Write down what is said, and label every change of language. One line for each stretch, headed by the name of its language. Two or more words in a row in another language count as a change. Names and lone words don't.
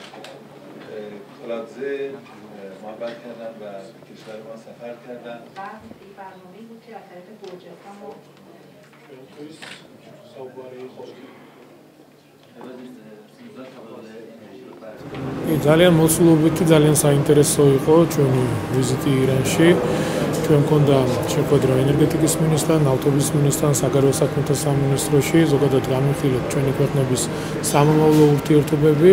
Persian: کلادزه محبت کردن و کشور ما سفر کردن. این برنامه‌ای بود که از طریق گرجستان ما
Georgian: ძალიან მოცულობითი ძალიან საინტერესო იყო ჩვენი ვიზიტი ირანში. ჩვენ მქონდა შეხვედრა ენერგეტიკის მინისტრთან, ავტობის მინისტრთან, საგარეო საქმეთა სამინისტროში, ზოგადად განვიხილეთ ჩვენი ქვეყნების სამომავლო ურთიერთობები.